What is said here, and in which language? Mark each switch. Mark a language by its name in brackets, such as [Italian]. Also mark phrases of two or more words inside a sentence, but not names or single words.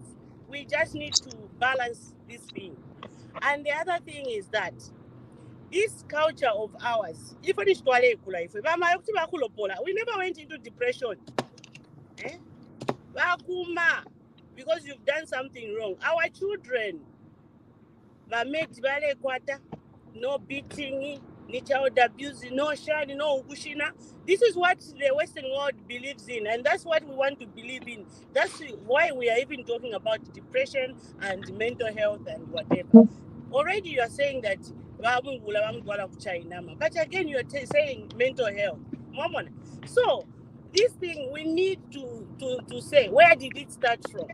[English] We just need to balance this thing. And the other thing is that this culture of ours, we never went into depression. Because you've done something wrong. Our children, no beating, no child abuse, no shani, no ukushina. This is what the Western world believes in, and that's what we want to believe in. That's why we are even talking about depression and mental health and whatever. Already you are saying that, but again you are saying mental health. So this thing we need to say, where did it start from?